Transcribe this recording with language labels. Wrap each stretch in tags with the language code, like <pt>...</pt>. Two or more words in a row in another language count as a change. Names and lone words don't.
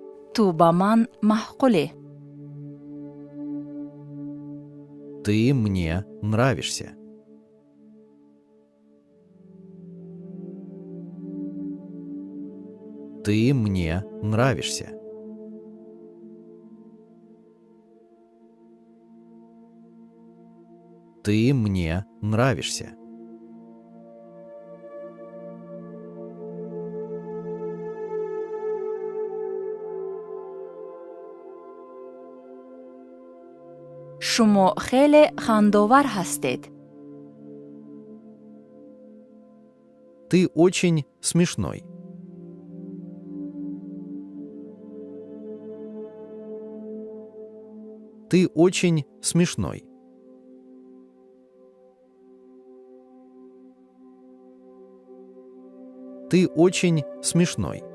<tg>ту ба ман маҳқулӣ.</tg> <ru>Ты мне нравишься. Ты мне нравишься. Ты мне нравишься.</ru> <tg>шумо хеле хандовар ҳастед.</tg> <ru>Ты очень смешной. Ты очень смешной. Ты очень смешной.</ru>